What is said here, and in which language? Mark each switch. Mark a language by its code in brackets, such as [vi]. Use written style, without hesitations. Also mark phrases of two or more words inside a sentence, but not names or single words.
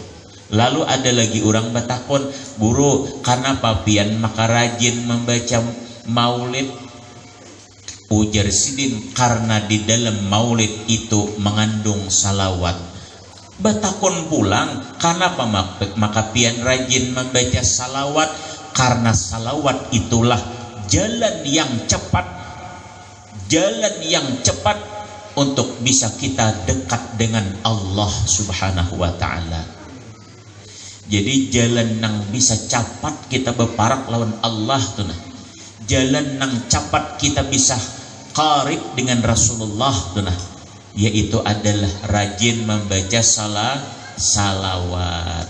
[bjn] Lalu ada lagi orang batakon, guru kenapa pian maka rajin membaca maulid? Ujar Sidin, karena di dalam maulid itu mengandung salawat. Batakon pulang, kenapa maka pian rajin membaca salawat? Karena salawat itulah jalan yang cepat untuk bisa kita dekat dengan Allah [ar] سبحانه وتعالى. [bjn] Jadi jalan nang bisa cepat kita berparak lawan Allah tuh nah. Jalan nang cepat kita bisa qarib dengan Rasulullah tuh nah. Yaitu adalah rajin membaca salawat.